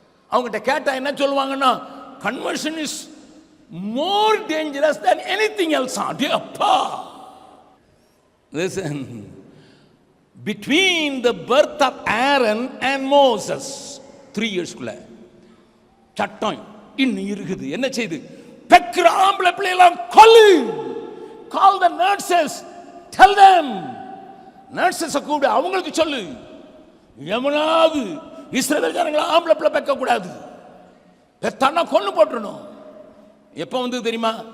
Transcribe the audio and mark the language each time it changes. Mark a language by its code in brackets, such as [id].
[ta] அவங்ககிட்ட கேட்டா என்ன சொல்லுவாங்கன்னா, [en] Conversion is more dangerous than anything else. அப்பா, listen, between the birth of Aaron and Moses 3 yearsக்குள்ள [ta] சட்டம் இன்னும் இருக்குது. என்ன செய்து? பெக்கிற ஆம்பளை பிள்ளைலாம் கொல்லு. [en] Call the nurses, tell them. [ta] Nurses கூட அவங்களுக்கு சொல்லு, எவனாவது இஸ்ரவேல் ஜனங்களை ஆம்பளை பிள்ளை பெக்க கூடாது, பெத்தானா கொன்னு போட்டுறணும். எப்போ வந்து தெரியுமா?